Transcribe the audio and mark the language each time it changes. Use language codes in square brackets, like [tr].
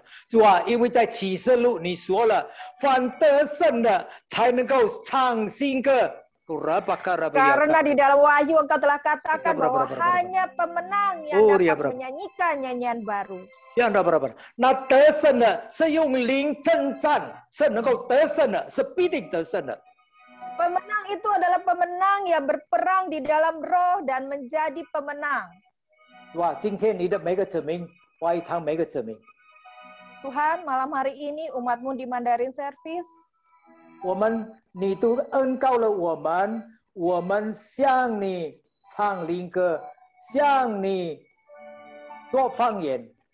[zh] 主啊，因为在启示录你说了，凡得胜的才能够唱新歌。 [id] Karena di dalam Wahyu engkau telah katakan bahwa hanya pemenang yang dapat menyanyikan nyanyian baru. [zh] 那得胜的是用灵征战，是能够得胜的，是必定得胜的。 [id] Pemenang itu adalah pemenang yang berperang di dalam roh dan menjadi pemenang. [zh] 哇，今天你的每个子民，华语堂每个子民， [id] Tuhan, malam hari ini umatmu di Mandarin Service, [zh] 你都恩膏了我们向你唱灵歌，向你说方言。